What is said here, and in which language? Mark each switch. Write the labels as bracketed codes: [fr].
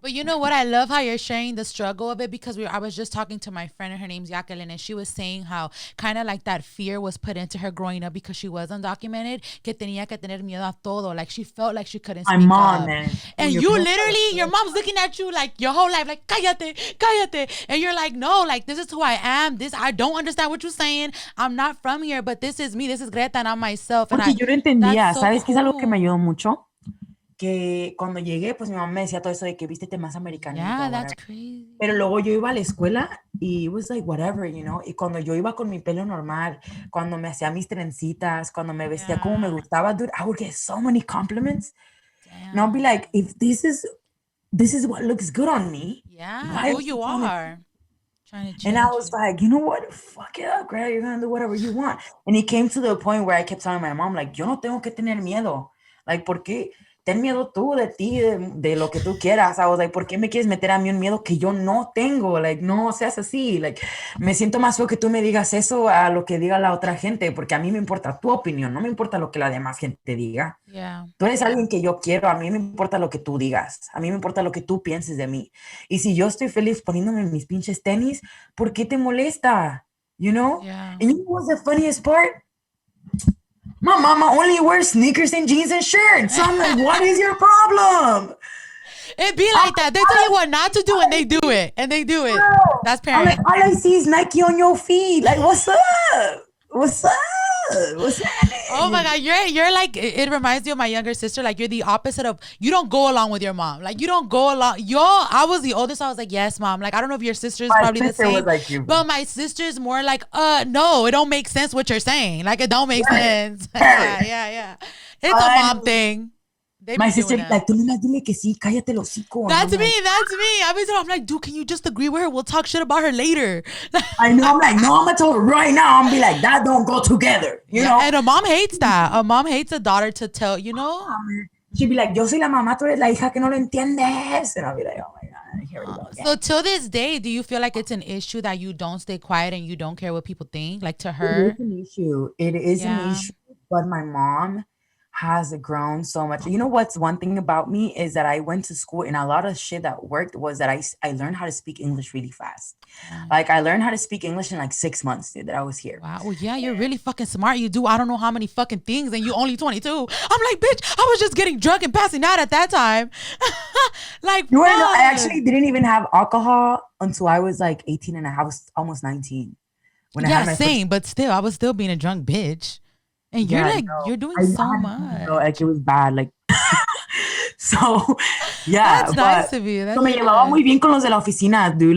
[en] But you know what? I love how you're sharing the struggle of it, because I was just talking to my friend and her name's Jacqueline, and she was saying how kind of like that fear was put into her growing up because she was undocumented, [es] que tenía que tener miedo a todo. [en] Like she felt like she couldn't speak up. Man. And you literally, your mom's looking at you like your whole life, like, [es] cállate. [en] And you're like, no, like, this is who I am. I don't understand what you're saying. I'm not from here, but this is me. This is Greta and I'm myself. [es] Porque yo no entendía. ¿Sabes qué es algo que me ayudó mucho? Que cuando llegué, pues mi mamá me decía todo eso de que vístete más americanito. [en] Yeah, that's crazy. [es] Pero luego yo iba a la escuela y [en] it was like whatever, [es] Y cuando yo iba con mi pelo normal, cuando me hacía mis trencitas, cuando me vestía como me gustaba, dude, [en] I would get so many compliments. Damn. And I'll be like, if this is what looks good on me. Yeah, who you are. And I was like, you know what? Fuck it up, Greta. You're going to do whatever you want. And it came to the point where I kept telling my mom, like, [es] yo no tengo que tener miedo. [en] Like, [es] ¿por qué? Ten miedo tú de ti, de lo que tú quieras. [en] I was like, [es] ¿por qué me quieres meter a mí un miedo que yo no tengo? Like, no seas así. Like, me siento más feo que tú me digas eso a lo que diga la otra gente, porque a mí me importa tu opinión, no me importa lo que la demás gente diga. [en] Yeah. [es] Tú eres alguien que yo quiero, a mí me importa lo que tú digas, a mí me importa lo que tú pienses de mí. Y si yo estoy feliz poniéndome mis pinches tenis, ¿por qué te molesta? [en] You know? Yeah. And you know what's the funniest part? My mama only wears sneakers and jeans and shirts. So I'm like, what is your problem? It be like that. They tell you what not to do and they do it. And they do it. Girl, that's parenting. Like, all I see is Nike on your feet. Like, what's up? What's up? What's happening? Oh my God, you're like, it reminds me of my younger sister. Like, you're the opposite of, you don't go along with your mom. Like, you don't go along. I was the oldest. So I was like, yes, mom. Like, I don't know if your sister's probably the same. Was like you. But my sister's more like, no, it don't make sense what you're saying. Like, it don't make sense. Yeah. It's a mom thing. My sister like, [es] tú nomás dile que sí, cállate el hocico. [en] That's me. I'm like, dude, can you just agree with her? We'll talk shit about her later. I know. I'm like, no, I'm gonna tell her right now. I'm be like, that don't go together. You know? And a mom hates that. A mom hates a daughter to tell, you know? She'd be like, [es] yo soy la mamá, tú eres la hija que no lo entiendes. [en] And I'll be like, oh my God, here we go again. So till this day, do you feel like it's an issue that you don't stay quiet and you don't care what people think? Like to her? It is an issue. It is an issue. But my mom has grown so much. You know what's one thing about me is that I went to school and a lot of shit that worked was that I learned how to speak English really fast. Like I learned how to speak English in like 6 months, dude, that I was here. Wow. Well, yeah, you're really fucking smart. You do I don't know how many fucking things and you only 22. I'm like, bitch, I was just getting drunk and passing out at that time. Like, you know, I actually didn't even have alcohol until I was like 18 and I was almost 19. When I had my same, but still, I was still being a drunk bitch. And you're like, you're doing so much. Like it was bad. Like, so, yeah. That's nice to be. [es] So me llevaba muy bien con los de la oficina, dude.